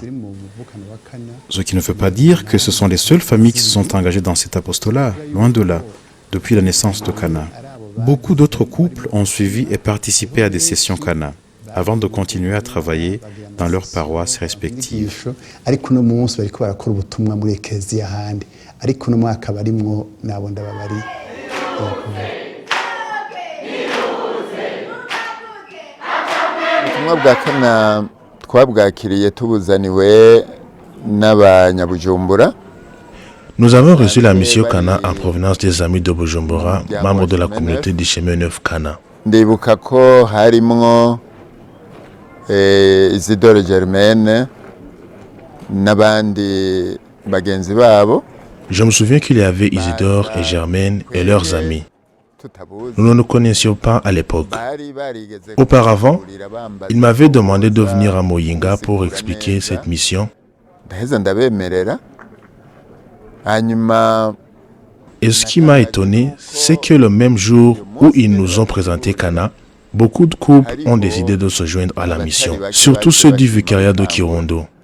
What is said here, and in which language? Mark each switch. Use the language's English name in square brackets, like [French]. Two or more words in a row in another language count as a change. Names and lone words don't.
[French] Ce qui ne veut pas dire que ce sont les seules familles qui se sont engagées dans cet apostolat, loin de là, depuis la naissance de Kana. Beaucoup d'autres couples ont suivi et participé à des sessions Kana, avant de continuer à travailler dans leurs paroisses respectives. [Rundi] ubutumwa bwa Kana twabwakiriye tubuzaniwe n'abanyabujumbura. [French] Nous avons reçu la mission Kana en provenance des amis de Bujumbura, membres de la communauté du chemin neuf Kana. [Rundi] Ndibuka ko harimwo Isidore Germaine n'abandi bagenzi babo. [French] Je me souviens qu'il y avait Isidore et Germaine et leurs amis. Nous ne nous connaissions pas à l'époque. Auparavant, ils m'avaient demandé de venir à Muyinga pour expliquer cette mission. Et ce qui m'a étonné, c'est que le même jour où ils nous ont présenté Kana, beaucoup de couples ont décidé de se joindre à la mission, surtout ceux du vicariat de Kirundo.